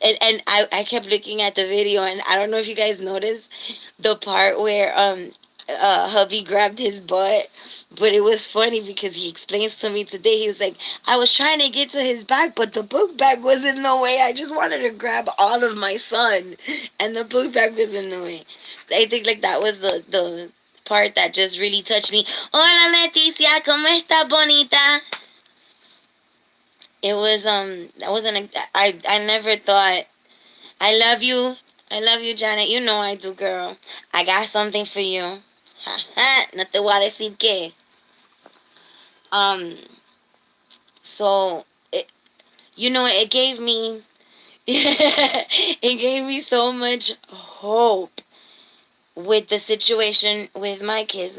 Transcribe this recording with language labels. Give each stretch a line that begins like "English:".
English: And I kept looking at the video, and I don't know if you guys noticed the part where hubby grabbed his butt, but it was funny because he explains to me today. He was like, I was trying to get to his back, but the book bag was in the way. I just wanted to grab all of my son, and the book bag was in the way. I think like that was the part that just really touched me.
Spanish: Hola Leticia, ¿cómo está bonita?
English: It was I wasn't I never thought. I love you. I love you, Janet. You know I do, girl. I got something for you.
Spanish: No te voy a decir qué.
English: Um, so it gave me it gave me so much hope with the situation with my kids.